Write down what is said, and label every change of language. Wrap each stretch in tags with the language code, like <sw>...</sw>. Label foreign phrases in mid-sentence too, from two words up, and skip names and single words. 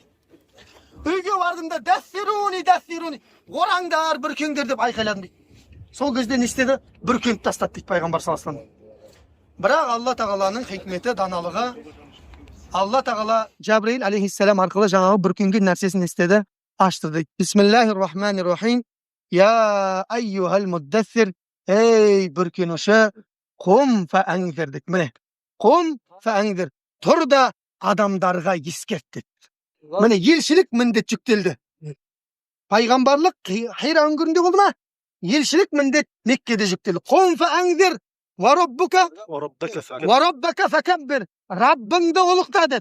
<kk>Үйге бардым да дәссируни, ораңдар, бүркеңдер деп айқайладым дейді. Сол кезде не істеді? Бүркеніп тастады дейді пайғамбар</kk> <ar>صلى الله عليه وسلم.</ar> <kk>Бірақ Алла тағаланың хикметі, даналығы, Алла тағала Жабраил алейхиссалам арқылы жаңағы бүркенген нәрсесін істеді, ашты дейді.</kk> <ar>بسم الله الرحمن الرحيم. يا أيها المدثر,</ar> <kk>ей бүркенуші,</kk> <ar>قم فأنذر</ar> <kk>дейді. Міне,</kk> <ar>قم فأنذر,</ar> <kk>тұр да адамдарға ескерт дейді. Міне, елшілік міндет жүктелді. Пайғамбарлық Хайра үңгірінде болды ма? Елшілік міндет Меккеде жүктелді.</kk> <ar>قم فأنذر وربك فكبر,</ar> <kk>Раббыңды ұлықта деді.</kk>